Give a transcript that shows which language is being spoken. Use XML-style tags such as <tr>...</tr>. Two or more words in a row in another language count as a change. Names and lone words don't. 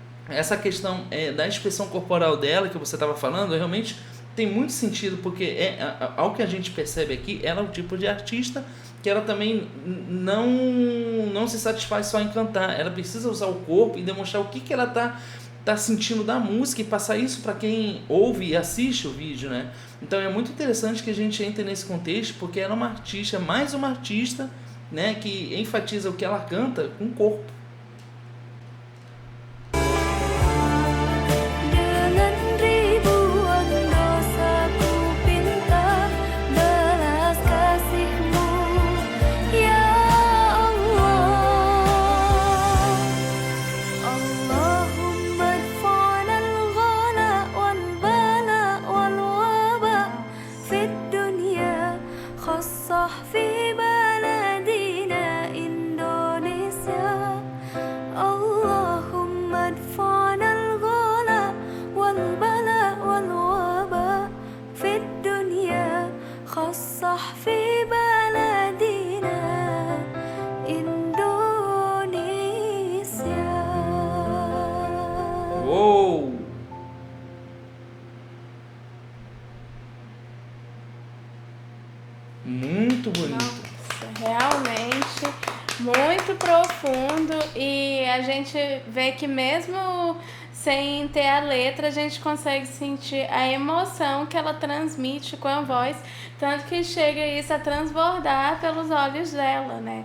<pt>Mas essa questão da expressão corporal dela que você estava falando, realmente tem muito sentido, porque ao que a gente percebe aqui, ela é o tipo de artista que ela também não se satisfaz só em cantar, ela precisa usar o corpo e demonstrar o que ela tá sentindo da música e passar isso para quem ouve e assiste o vídeo, né? Então é muito interessante que a gente entre nesse contexto, porque ela é uma artista, mais uma artista, né, que enfatiza o que ela canta com o corpo.</pt> <id>Dengan ribuan dosa ku pinta belas kasih-Mu, ya Allah.</id> <ar>اللهم ادفعنا الغلاء والبلاء والوباء في الدنيا خاصة في بلدنا إندونيسيا. اللهم ادفعنا الغلاء والبلاء والوباء في الدنيا خاصة في بلدنا إندونيسيا.</ar> <pt>Uou! Muito bonito. Nossa, realmente muito profundo, e a gente vê que mesmo sem ter a letra, a gente consegue sentir a emoção que ela transmite com a voz, tanto que chega isso a transbordar pelos olhos dela, né?</pt>